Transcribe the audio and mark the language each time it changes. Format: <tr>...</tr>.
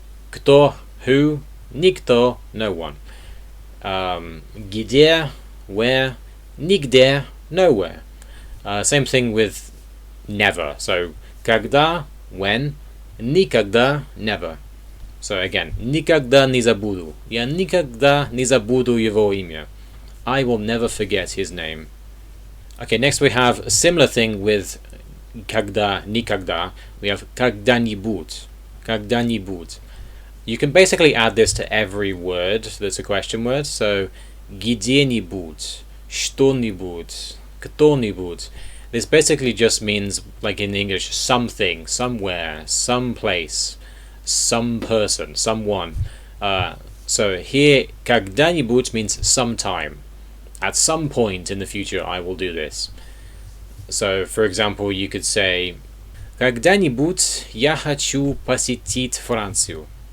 <en>Кто, who, никто, no one. Где, where, нигде, nowhere. Same thing with never. So когда, when, никогда, never. So again,</en> <ru>никогда не забуду. Я никогда не забуду его имя.</ru> <en>I will never forget his name. Okay, next we have a similar thing with когда, никогда. We have когда-нибудь.</en> <ru>Когда-нибудь.</ru> <en>You can basically add this to every word that's a question word.</en> <ru>So, где-нибудь, что-нибудь, кто-нибудь.</ru> <en>This basically just means, like in English, something, somewhere, someplace, some person, someone. So here, когда-нибудь means sometime. At some point in the future, I will do this. So, for example, you could say,</en> <ru>когда-нибудь я хочу посетить Францию.</ru>